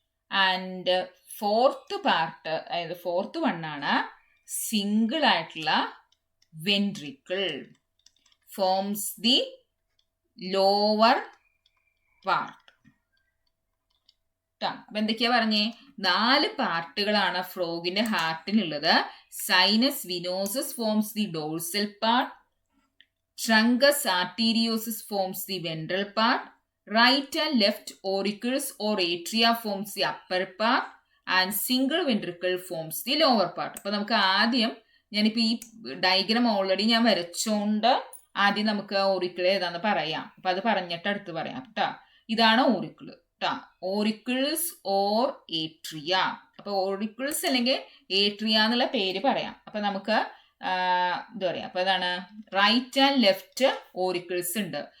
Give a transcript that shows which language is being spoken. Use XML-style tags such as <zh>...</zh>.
<en>and fourth part,</en> <ml>അതായത് fourth വണ്ണാണ് single ആയിട്ടുള്ള</ml> <en>Ventricle, forms the lower part.</en> <ml>അപ്പൊ എന്തൊക്കെയാ പറഞ്ഞേ? 4 പാർട്ടുകളാണ് ഫ്രോഗിന്റെ ഹാർട്ടിനുള്ളത്.</ml> <en>Sinus venosus forms the dorsal part, truncus arteriosus forms the ventral part, right and left auricles or atria forms the upper part, and single ventricle forms the lower part.</en> <ml>അപ്പൊ നമുക്ക് ആദ്യം, ഞാനിപ്പോ ഈ diagram already ഞാൻ വരച്ചോണ്ട് ആദ്യം നമുക്ക് ഓറിക്കിൾ ഏതാന്ന് പറയാം. അപ്പൊ അത് പറഞ്ഞിട്ട് അടുത്ത് പറയാം കേട്ടാ. ഇതാണ് ഓറിക്കിള് കേട്ടാ, ഓറിക്കിൾസ് ഓർ ഏട്രിയ. അപ്പൊ ഓറിക്കിൾസ് അല്ലെങ്കിൽ ഏട്രിയ എന്നുള്ള പേര് പറയാം. അപ്പൊ നമുക്ക് എന്താ പറയാ, അപ്പൊ അതാണ് റൈറ്റ് ആൻഡ് ലെഫ്റ്റ് ഓറിക്കിൾസ് ഉണ്ട്.</ml>